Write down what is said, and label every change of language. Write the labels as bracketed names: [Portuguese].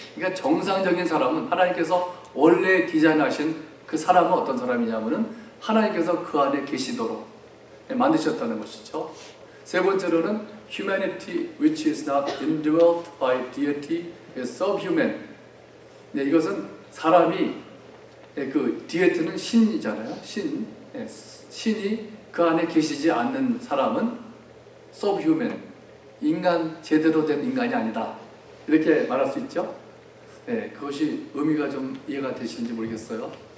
[Korean] 그러니까 정상적인 사람은 하나님께서 원래 디자인하신 그 사람은 어떤 사람이냐면은 하나님께서 그 안에 계시도록 만드셨다는 것이죠. 세 번째로는 [English] humanity which is not indwelt by deity is subhuman. [Korean] 네, 이것은 사람이 그 deity는 신이잖아요. 신이 그 안에 계시지 않는 사람은 subhuman, 제대로 된 인간이 아니다. 이렇게 말할 수 있죠. 네, 그것이 의미가 좀 이해가 되시는지 모르겠어요.